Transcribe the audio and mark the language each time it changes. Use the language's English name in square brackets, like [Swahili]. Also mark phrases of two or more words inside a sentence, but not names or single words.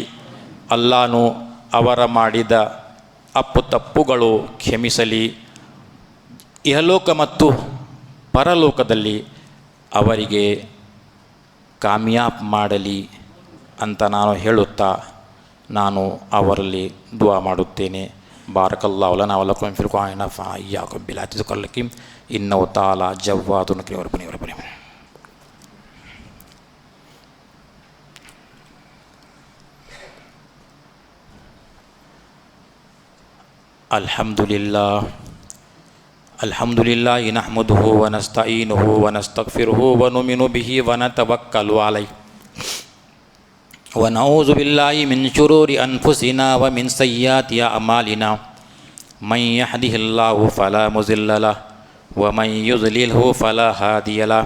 [Kannada] ಅಲ್ಲಾಹನು ಅವರ ಮಾಡಿದ ತಪ್ಪುಗಳು ಕ್ಷಮಿಸಲಿ. ಇಹಲೋಕ ಮತ್ತು ಪರಲೋಕದಲ್ಲಿ ಅವರಿಗೆ ಕಾಮಯಾಬ್ ಮಾಡಲಿ ಅಂತ ನಾನು ಹೇಳುತ್ತಾ ನಾನು ಅವರಲ್ಲಿ ದುವಾ ಮಾಡುತ್ತೇನೆ. [Arabic] بارك الله لنا و لكم في القرآن نفع إياكم بالآيات الذكر إنه تعالى جواد كريم. الحمد لله نحمده و نستعينه و نستغفره و نؤمن به و نتوكل عليه و نعوذ بالله من شرور أنفسنا و من سيئات أعمالنا من يهده الله فلا مضل له و من يضلله فلا هادي له.